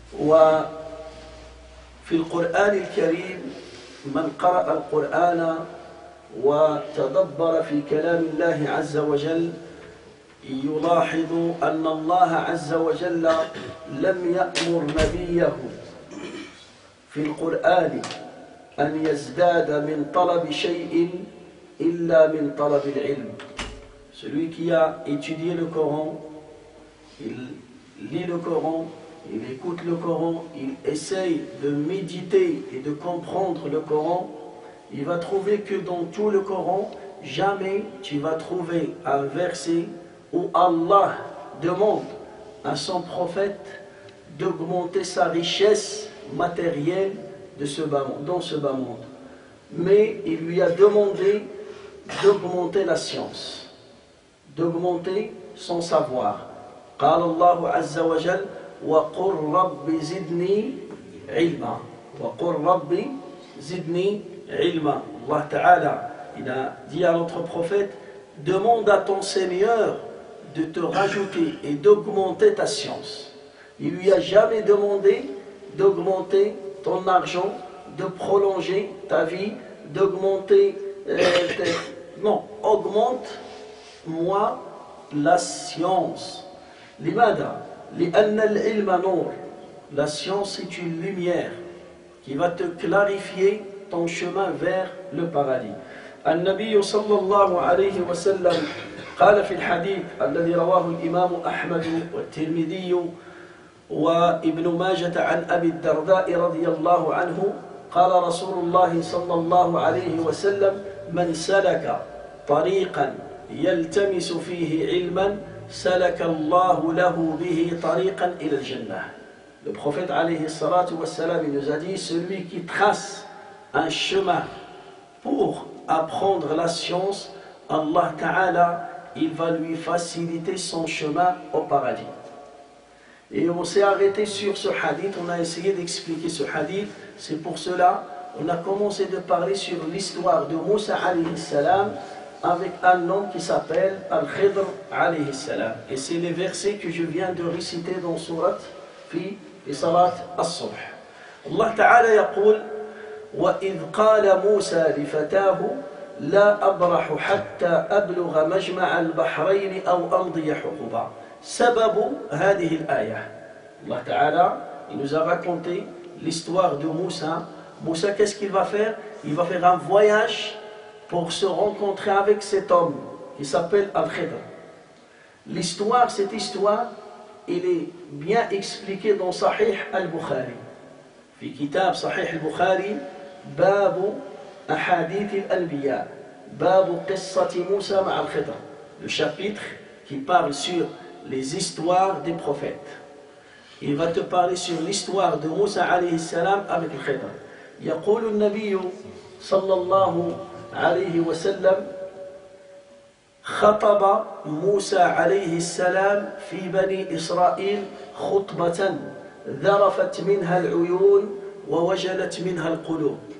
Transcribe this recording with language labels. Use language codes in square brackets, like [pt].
[ar] وفي القرآن الكريم من قرأ القرآن وتدبر في كلام الله عز وجل يلاحظ أن الله عز وجل لم يأمر نبيه في القرآن أن يزداد من طلب شيء إلا من طلب العلم. [fr] Celui qui a étudié le Coran, il lit le Coran, il écoute le Coran, il essaye de méditer et de comprendre le Coran, il va trouver que dans tout le Coran, jamais tu vas trouver un verset où Allah demande à son prophète d'augmenter sa richesse matérielle dans ce bas monde. Mais il lui a demandé d'augmenter la science, d'augmenter son savoir. [ar] قال الله عز وجل وقل رب زدني علما وقل رب زدني علما. [fr] Allah Ta'ala, il a dit à notre prophète, demande à ton Seigneur de te rajouter et d'augmenter ta science. Il lui a jamais demandé d'augmenter ton argent, de prolonger ta vie, d'augmenter non, augmente-moi la science. [ar] Limada, li'anna al-ilma nour. [fr] La science est une lumière qui va te clarifier ton chemin vers le paradis. [ar] النبي صلى الله عليه وسلم قال في الحديث الذي رواه الإمام أحمد والترمذي وابن ماجة عن أبي الدرداء رضي الله عنه قال رسول الله صلى الله عليه وسلم من سلك طريقا يلتمس فيه علما سلك الله له به طريقا إلى الجنة. [fr] Le prophète alayhi salatu wassalam, il nous a dit, celui qui trace un chemin pour apprendre la science, Allah Ta'ala, il va lui faciliter son chemin au paradis. Et on s'est arrêté sur ce hadith, on a essayé d'expliquer ce hadith. C'est pour cela on a commencé de parler sur l'histoire de Moussa alayhi salam avec un homme qui s'appelle Al-Khidr alayhi salam. Et c'est les versets que je viens de réciter dans Surat fi Salat As-Subh. Allah Ta'ala [ar] يقول وإذ قال موسى لفتاه لا أبرح حتى أبلغ مجمع البحرين أو أمضي حقبا. سبب هذه الآية [fr] Allah Ta'ala, il nous a raconté l'histoire de Moussa. Moussa, qu'est-ce qu'il va faire? Il va faire un voyage pour se rencontrer avec cet homme qui s'appelle Al-Khidr. L'histoire, cette histoire, il est bien expliqué dans Sahih al-Bukhari. [ar] في كتاب صحيح البخاري باب أحاديث الأنبياء باب قصة موسى مع الخضر. [fr] Le chapitre qui parle sur les histoires des prophètes. Il va te parler sur l'histoire de Moussa alayhi salam avec le Khidr. [ar] يقول النبي صلى الله عليه وسلم خطب موسى عليه السلام في بني إسرائيل خطبة ذرفت منها العيون ووجلت منها القلوب.